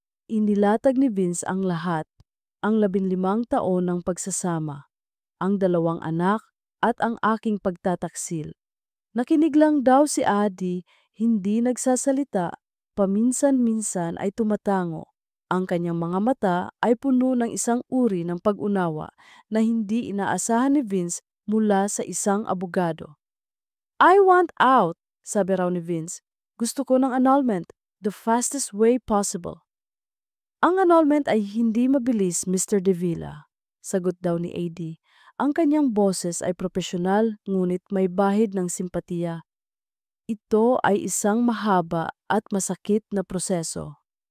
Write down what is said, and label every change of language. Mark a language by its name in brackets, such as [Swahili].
[Filipino] Inilatag ni Vince ang lahat, ang 15 taon ng pagsasama, ang 2 anak, at ang aking pagtataksil. Nakinig lang daw si Adi, hindi nagsasalita, paminsan-minsan ay tumatango. Ang kanyang mga mata ay puno ng isang uri ng pag-unawa na hindi inaasahan ni Vince mula sa isang abogado. [English] "I want out," [Filipino] sabi raw ni Vince. "Gusto ko ng [English] annulment, the fastest way possible." [Filipino] "Ang annulment ay hindi mabilis, Mr. De Villa," sagot daw ni AD. Ang kanyang boses ay propesyonal ngunit may bahid ng simpatiya. "Ito ay isang mahaba at masakit na proseso."